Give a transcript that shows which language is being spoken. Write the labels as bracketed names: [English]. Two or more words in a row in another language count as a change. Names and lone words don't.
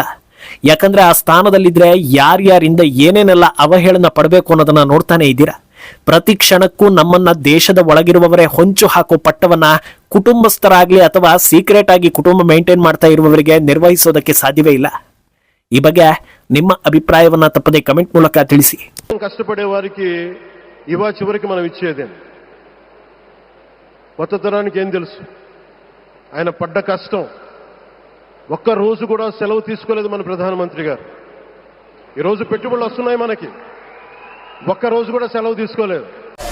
[Kannada] ಯಾಕಂದ್ರೆ ಆ ಸ್ಥಾನದಲ್ಲಿದ್ರೆ ಯಾರ್ಯಾರಿಂದ ಏನೇನೆಲ್ಲ ಅವಹೇಳನ ಪಡಬೇಕು ಅನ್ನೋದನ್ನ ನೋಡ್ತಾನೆ ಇದ್ದೀರಾ. ಪ್ರತಿ ಕ್ಷಣಕ್ಕೂ ನಮ್ಮನ್ನ ದೇಶದ ಒಳಗಿರುವವರೇ ಹೊಂಚು ಹಾಕೋ ಪಟ್ಟವನ್ನ ಕುಟುಂಬಸ್ಥರಾಗ್ಲಿ ಅಥವಾ ಸೀಕ್ರೆಟ್ ಆಗಿ ಕುಟುಂಬ ಮೇಂಟೈನ್ ಮಾಡ್ತಾ ಇರುವವರಿಗೆ ನಿರ್ವಹಿಸೋದಕ್ಕೆ ಸಾಧ್ಯವೇ ಇಲ್ಲ. ಈ ಬಗ್ಗೆ ನಿಮ್ಮ ಅಭಿಪ್ರಾಯವನ್ನ ತಪ್ಪದೆ ಕಮೆಂಟ್ ಮೂಲಕ ತಿಳಿಸಿ. [Telugu] కష్టపడే వారికి ఇవా చివరికి మనం ఇచ్చేదేం, కొత్త తరానికి ఏం తెలుసు? ఆయన పడ్డ కష్టం, ఒక్క రోజు కూడా సెలవు తీసుకోలేదు మన ప్రధానమంత్రి గారు. ఈరోజు పెట్టుబడులు వస్తున్నాయి మనకి, ఒక్క రోజు కూడా సెలవు తీసుకోలేదు.